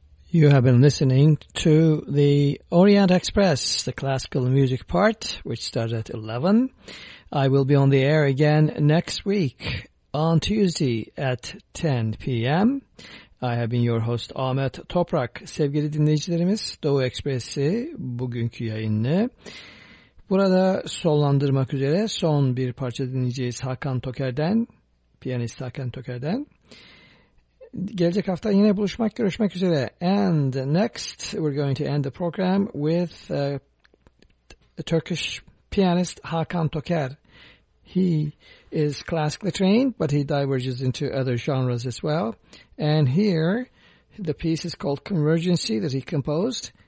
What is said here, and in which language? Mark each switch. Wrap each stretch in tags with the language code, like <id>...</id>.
<en>You have been listening to the Orient Express, the classical music part, which starts at 11. I will be on the air again next week on Tuesday at 10 p.m. I have been your host Ahmet Toprak.</en> <tr>Sevgili dinleyicilerimiz, Doğu Ekspresi bugünkü yayını burada sonlandırmak üzere son bir parça dinleyeceğiz Hakan Toker'den, piyanist Hakan Toker'den. Gelecek hafta yine buluşmak, görüşmek üzere.</tr> <en>And next, we're going to end the program with a Turkish pianist, Hakan Toker. He is classically trained, but he diverges into other genres as well. And here, the piece is called Convergency that he composed.</en>